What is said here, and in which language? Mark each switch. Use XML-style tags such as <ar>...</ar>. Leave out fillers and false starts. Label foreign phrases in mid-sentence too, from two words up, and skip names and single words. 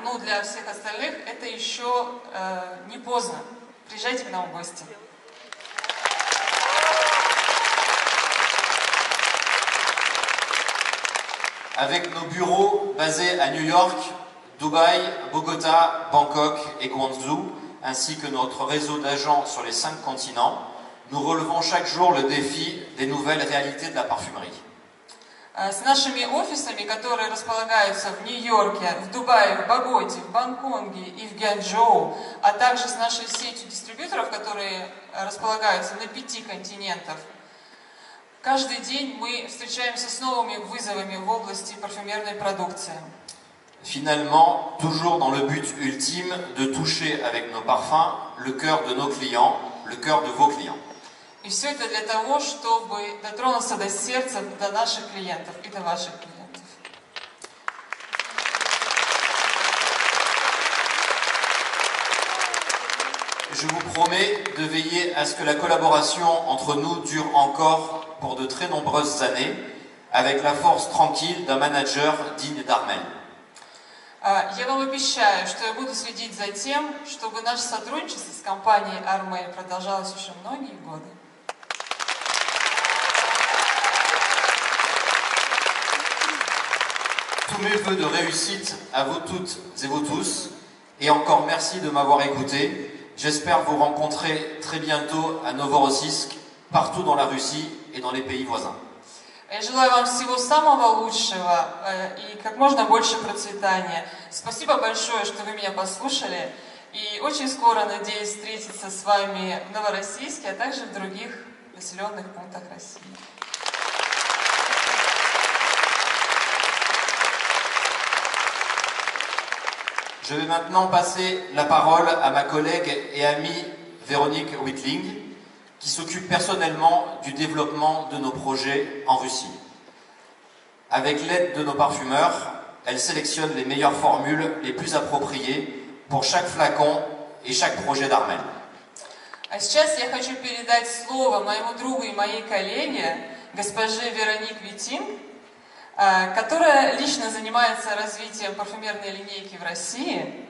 <ru>ну, для всех остальных это еще не поздно. Приезжайте к нам в гости.</ru> <fr>Avec nos bureaux basés à New York, Dubaï, Bogota, Bangkok et Guangzhou, ainsi que notre réseau d'agents sur les 5 continents, nous relevons chaque jour le défi des nouvelles réalités de la parfumerie.</fr> <ru>С нашими офисами, которые располагаются в Нью-Йорке, в Дубае, в Боготе, в Бангкоке и в Гуанчжоу, а также с нашей сетью дистрибьюторов, которые располагаются на 5 континентах, каждый день мы встречаемся с новыми вызовами в области парфюмерной продукции.</ru> <fr>Finalement, toujours dans le but ultime de toucher avec nos parfums le cœur de nos clients, le cœur de vos clients.</fr> <ru>И все это для того, чтобы дотронуться до сердца, до наших клиентов и до ваших клиентов.</ru> <fr>Je vous promets de veiller à ce que la collaboration entre nous dure encore pour de très nombreuses années, avec la force tranquille d'un manager digne d'Armel.</fr> <ru>Я вам обещаю, что я буду следить за тем, чтобы наше сотрудничество с компанией Armel продолжалось еще многие годы.</ru> <fr>Tous mes vœux de réussite à vous toutes et vous tous, et encore merci de m'avoir écouté. J'espère vous rencontrer très bientôt à Novorossiysk, partout dans la Russie et dans les pays voisins.</fr> <ru>Я желаю вам всего самого лучшего и как можно больше процветания. Спасибо большое, что вы меня послушали. И очень скоро надеюсь встретиться с вами в Новороссийске, а также в других населенных пунктах России.</ru> <fr>Je vais maintenant passer la parole à ma collègue et amie Véronique Whitling, qui s'occupe personnellement du développement de nos projets en Russie. Avec l'aide de nos parfumeurs, elle sélectionne les meilleures formules les plus appropriées pour chaque flacon et chaque projet d'Armel.</fr> <ru>А сейчас я хочу передать слово моему другу и моей коллеге, госпоже Вероник Витинг, которая лично занимается развитием парфюмерной линейки в России.</ru>